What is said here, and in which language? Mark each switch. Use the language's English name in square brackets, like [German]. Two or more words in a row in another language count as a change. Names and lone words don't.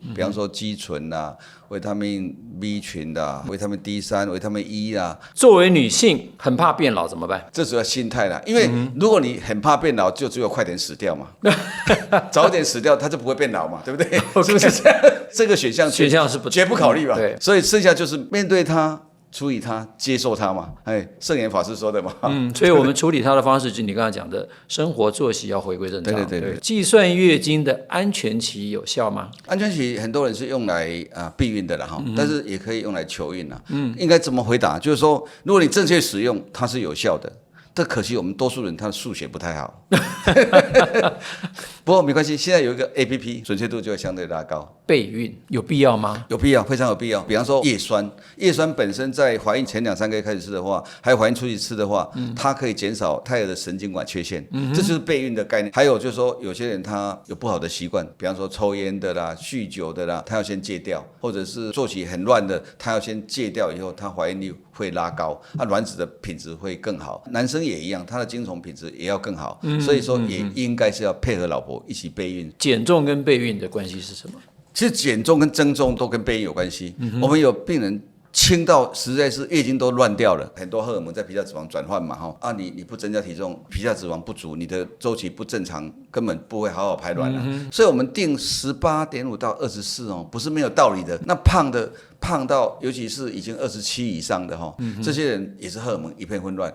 [Chinese] 比方說肌醇啦、維他命 B 群啦、維他命 D3、維他命 E 啦。作為女性很怕變老怎麼辦？這主要心態啦，因為如果你很怕變老，就只有快點死掉嘛，早一點死掉。它就不會變老嘛，對不對？ Okay. 是不是這樣？這個選項是不絕不考慮吧？對，所以剩下就是面對它， 處理它，接受它嘛。聖嚴法師說的嘛。所以我們處理它的方式，就你剛才講的，生活作息要回歸正常。對。計算月經的安全期有效嗎？安全期很多人是用來避孕的啦哈，但是也可以用來求孕啦。應該怎麼回答？就是說，如果你正確使用，它是有效的。這可惜我們多數人他的數學不太好，不過沒關係，現在有一個 APP， 準確度就會相對拉高。備孕有必要嗎？有必要，非常有必要。比方說葉酸，葉酸本身在懷孕前2-3個月開始吃的話，還有懷孕初期吃的話，它可以減少胎兒的神經管缺陷，這就是備孕的概念。還有就是說，有些人他有不好的習慣，比方說抽菸的啦、酗酒的啦，他要先戒掉，或者是作息很亂的，他要先戒掉以後，他懷孕率會拉高，卵子的品質會更好。男生也一樣，他的精蟲品質也要更好，所以說也應該是要配合老婆一起備孕。減重跟備孕的關係是什麼？其實減重跟增重都跟備孕有關係。我們有病人輕到實在是月經都亂掉了，很多荷爾蒙在皮下脂肪轉換嘛，你不增加體重，皮下脂肪不足，你的周期不正常，根本不會好好排卵了。所以我們定18.5到24哦，不是沒有道理的。那胖到尤其是已經27以上的這些人也是荷爾蒙一片混亂。